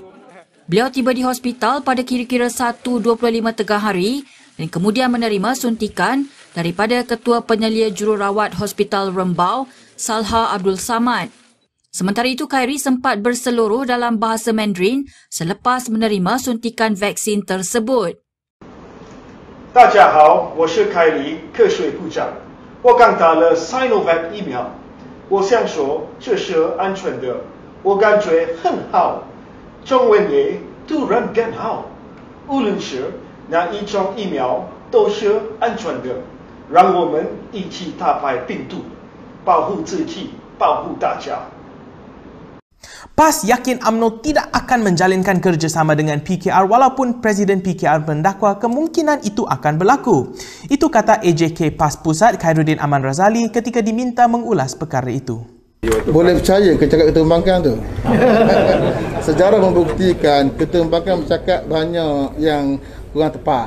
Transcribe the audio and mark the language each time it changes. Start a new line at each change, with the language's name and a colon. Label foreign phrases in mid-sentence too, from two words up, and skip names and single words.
Malay: Beliau tiba di hospital pada kira-kira 1.25 tengah hari dan kemudian menerima suntikan daripada Ketua Penyelia Jururawat Hospital Rembau, Salha Abdul Samad. Sementara itu, Khairy sempat berseluruh dalam bahasa Mandarin selepas menerima suntikan vaksin tersebut.
Chinese: 大家好，我是凯里，科学部长。我刚打了 Sinovac 疫苗，我想说这是安全的，我感觉很好，中文也突然更好。无论是哪一种疫苗都是安全的，让我们一起打败病毒，保护自己，保护大家。
Malay: PAS yakin UMNO tidak akan menjalinkan kerjasama dengan PKR walaupun Presiden PKR mendakwa kemungkinan itu akan berlaku. Itu kata AJK PAS Pusat Khairuddin Aman Razali ketika diminta mengulas perkara itu. Boleh percaya ke cakap Ketua Pembangkang tu? Sejarah membuktikan Ketua Pembangkang bercakap banyak yang kurang tepat.